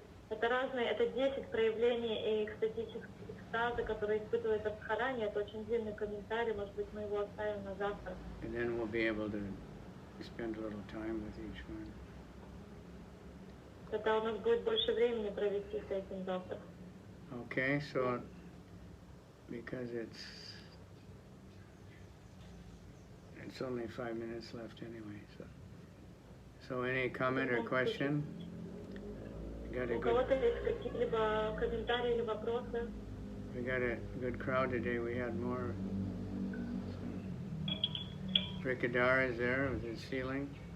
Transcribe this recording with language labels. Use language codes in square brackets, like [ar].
[ru] И это разные, это 10 проявлений экстатических экстаза, которые испытывает Радхарани. Это очень длинный комментарий, может быть, мы его оставим на завтра. [en] And then we'll be able to spend a little time with each one. [ru] Тогда у нас будет больше времени провести с этим завтра. [en] Okay, so because it's only 5 minutes left anyway. So any comment or question? [ru] У кого-то есть какие-либо комментарии или вопросы? [en] We got a good crowd today. We had more. Brikadar is there with his ceiling.